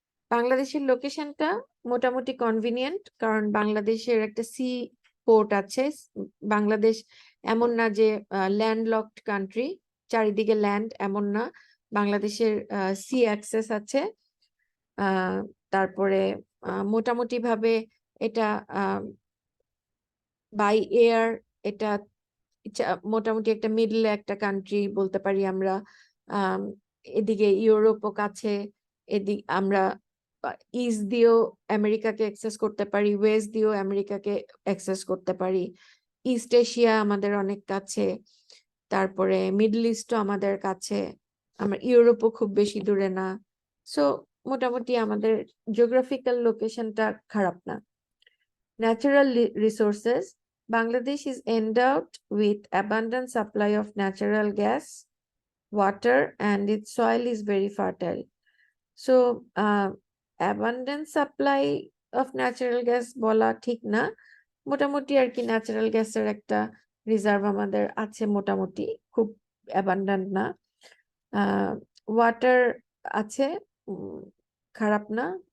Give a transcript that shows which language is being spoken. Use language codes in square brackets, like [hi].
[bn] বাংলাদেশের লোকেশনটা মোটামুটি কনভিনিয়েন্ট, কারণ বাংলাদেশের একটা সি পোর্ট আছে। বাংলাদেশ এমন না যে ল্যান্ডলকড কান্ট্রি, চারিদিকে ল্যান্ড, এমন না। বাংলাদেশের সি অ্যাক্সেস আছে। তারপরে মোটামুটি ভাবে এটা বাই এয়ার, এটা মোটামুটি একটা মিডল একটা কান্ট্রি বলতে পারি আমরা। এদিকে ইউরোপও কাছে, এদিক আমরা ইস্ট দিয়েও আমেরিকাকে অ্যাক্সেস করতে পারি, ওয়েস্ট দিয়েও আমেরিকাকে অ্যাক্সেস করতে পারি। ইস্ট এশিয়া আমাদের অনেক কাছে, তারপরে মিডল ইস্টও আমাদের কাছে, আমরা ইউরোপও খুব বেশি দূরে না। সো মোটামুটি আমাদের জিওগ্রাফিক্যাল লোকেশনটা খারাপ না। Natural resources, [en] Bangladesh is endowed with abundant supply of natural gas, water, and its soil is very fertile. So abundant supply of natural gas [bn] বলা ঠিক না, মোটামুটি আর কি ন্যাচারাল গ্যাসের একটা রিজার্ভ আমাদের আছে, মোটামুটি খুব অ্যাবান্ডান্ট না। ওয়াটার আছে, খারাপ না।